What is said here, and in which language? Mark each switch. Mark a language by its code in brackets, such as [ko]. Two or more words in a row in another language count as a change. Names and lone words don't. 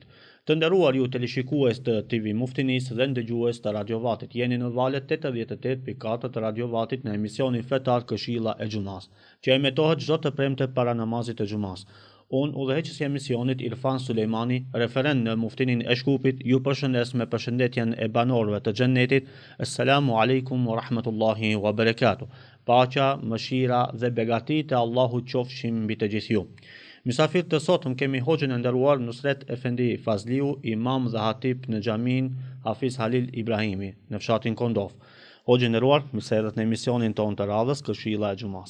[sq] Të nderuar ju teleshikues të TV Muftinis dhe ndëgjues të Radio Vatit, jeni në valët 88.4 të Radio Vatit në emisionin fetar Këshilla e Xumas, që emetohet çdo të premte para namazit të Xumas. Unë, udhëheqësi i emisionit Irfan Sulejmani, referent në Muftinin e Shkupit, ju përshëndes me përshëndetjen e banorëve të xhennetit. [ar] السلام عليكم ورحمة الله وبركاته. [sq] Paqja, mëshira dhe begatitë e Allahut qofshin mbi të gjithë ju. Mysafir të sotëm kemi hoxhën e nderuar Nusret Efendi Fazliu, imam dhe hatip në xhamin Hafiz Halil Ibrahimi në fshatin Kondov. Hoxhë nderuar, mirë se erdhët në emisionin tonë të radhës Këshilla e Xumas.